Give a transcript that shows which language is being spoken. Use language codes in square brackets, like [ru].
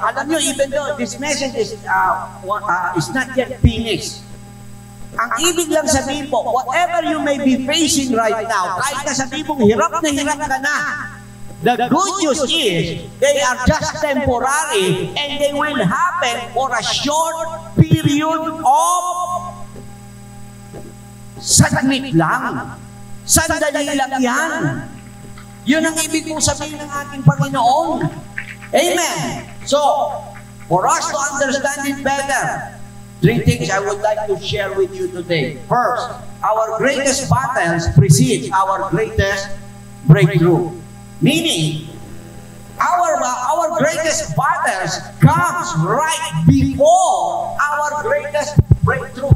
[tl] Alam nyo, [en] even though this message is not yet finished, [tl] ang ibig lang sabihin po, [en] whatever you may be facing right now, [tl] kahit na sabihin mong hirap ka na, [en] the good news is, they are just temporary and they will happen for a short period of [tl] saglit lang. Sandali lang yan. Yun ang ibig kong sabihin ng ating Panginoon. [en] Amen. So, for us to understand it better, three things I would like to share with you today. First, our greatest battles precede our greatest breakthrough. Meaning, our greatest battles comes right before our greatest breakthrough.